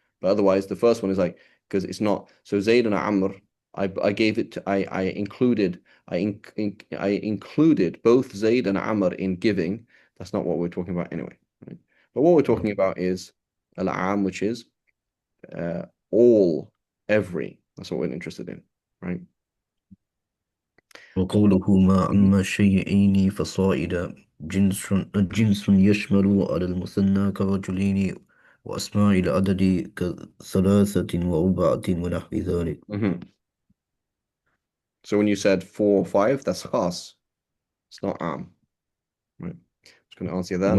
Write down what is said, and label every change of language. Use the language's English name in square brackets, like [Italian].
[English] But otherwise, the first one is like because it's not. So Zayd and Amr, I gave it to I included I included both Zayd and Amr in giving. That's not what we're talking about anyway. Right? But what we're talking about is al-am, which is all, every. That's what we're interested in, right? [Arabic] وقوله ما Mhm. عم شيئين فصائدا، جنس يشمل على المثنى كرجلين، وأسماء العدد كثلاثة وأربعة ونحو ذلك. Mhm. [English] So when you said 4 or 5, that's khas. It's not am. Right. Just going to answer that.